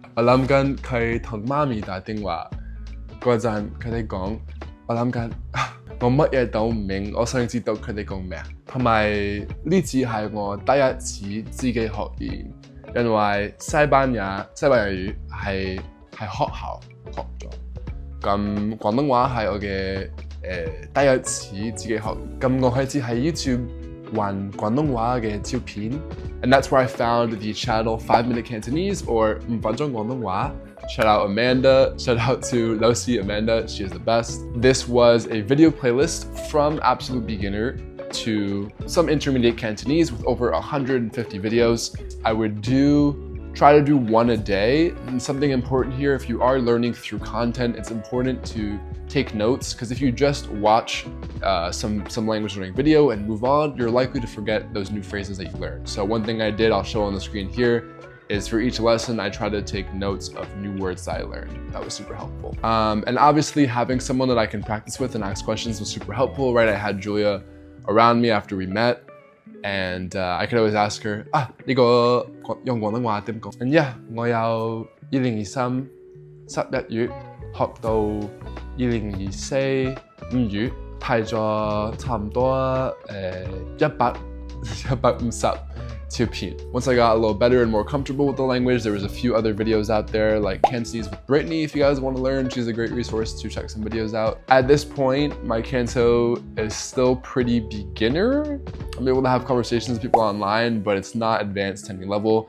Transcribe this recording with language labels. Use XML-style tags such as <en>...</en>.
<yue>我諗緊佢同媽咪打電話嗰陣，佢哋講，我諗緊我乜嘢都唔明，我想知道佢哋講咩。同埋呢次係我第一次自己學語，因為西班牙語係學校學咗，咁廣東話係我嘅第一次自己學。咁我開始喺 YouTube 揾廣東話嘅照片 ，</yue> <en>and that's where I found the channel 5-Minute Cantonese or</en> <yue>5分鐘廣東話。</yue> <en>Shout out Amanda, shout out to Losi Amanda, she is the best. This was a video playlist from absolute beginner to some intermediate Cantonese with over 150 videos. I would do try to do one a day. And something important here, if you are learning through content, it's important to take notes, because if you just watch some language learning video and move on, you're likely to forget those new phrases that you learned. So one thing I did, I'll show on the screen here, is for each lesson, I try to take notes of new words that I learned. That was super helpful. And obviously having someone that I can practice with and ask questions was super helpful, right? I had Julia around me after we met, and I could always ask her,</en> <yue>呢個用廣東話點講?</yue> <en>And yeah,</en> <yue>我由2023 11月學到2024 5月，睇咗差唔多150照片.</yue> <en>Once I got a little better and more comfortable with the language, there was a few other videos out there like Cantonese with Brittney. If you guys want to learn, she's a great resource to check some videos out. At this point, my Canto is still pretty beginner. I'm able to have conversations with people online, but it's not advanced to any level.</en>